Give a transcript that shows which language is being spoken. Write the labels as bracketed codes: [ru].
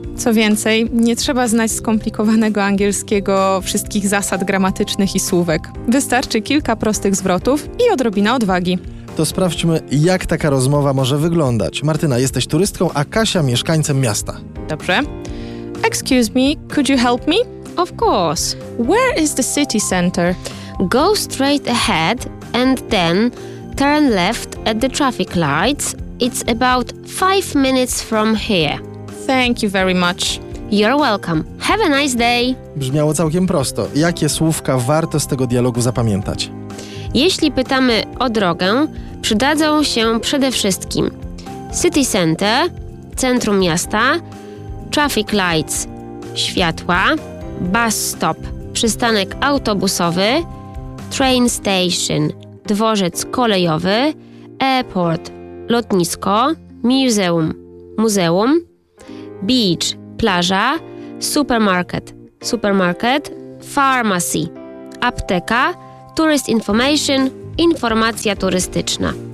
[pl] Co więcej, nie trzeba znać skomplikowanego angielskiego, wszystkich zasad gramatycznych i słówek. Wystarczy kilka prostych zwrotów i odrobina odwagi. To sprawdźmy, jak taka rozmowa może wyglądać. Martyna, jesteś turystką, a Kasia mieszkańcem miasta. Dobrze. [en] Excuse me, could you help me? Of course. Where is the city center? Go straight ahead and then turn left at the traffic lights. It's about 5 minutes from here. Thank you very much. You're welcome. Have a nice day. [pl] Brzmiało całkiem prosto. Jakie słówka warto z tego dialogu zapamiętać? Jeśli pytamy o drogę, przydadzą się przede wszystkim city center, centrum miasta, [en] traffic lights, światła, bus stop, przystanek autobusowy, train station, dworzec kolejowy, airport, lotnisko, museum, muzeum, beach, plaża, supermarket, pharmacy, apteka, tourist information, informacja turystyczna.